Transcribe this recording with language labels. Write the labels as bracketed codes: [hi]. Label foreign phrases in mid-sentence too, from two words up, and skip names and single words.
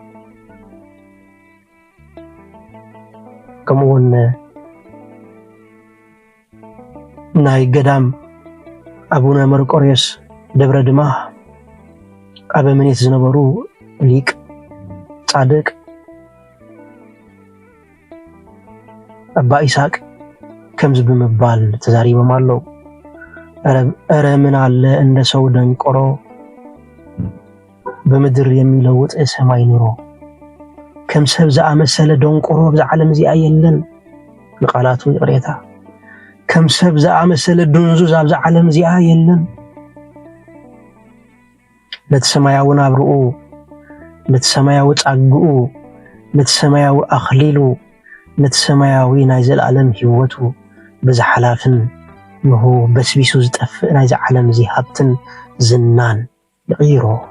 [ti] ከምኡውን ናይ ገዳም ኣቡነ መርቆሬዎስ ደብረ ድማ ኣበምኔት ዝነበሩ ሊቅ ጻድቅ ኣባ ይስሐቅ ከምዚ ብምባል ተዛሪቦም ኣለው [am] እረ ምን አለ እንደ ሰው ደንቆሮ በምድር የሚለውጥ ሰማይ ኑሮ [ti] ከም ሰብ ዝኣመሰለ ደንቆሮ ብዓለም እዚኣ የለን ንቃላቱ ይቅሬታ ከም ሰብ ዝኣመሰለ ድንዙዝ ኣብ ዓለም እዚኣ የለን ነቲ ሰማያዊ ናብርኡ ነቲ ሰማያዊ ጻግኡ ነቲ ሰማያዊ ኣኽሊሉ ነቲ ሰማያዊ ናይ ዘለዓለም ህይወቱ ብዝሓላፍን ንሁ በስቢሱ ዝጠፍእ ናይ ዓለም እዚ ሃብትን ዝናን ይቕይሮ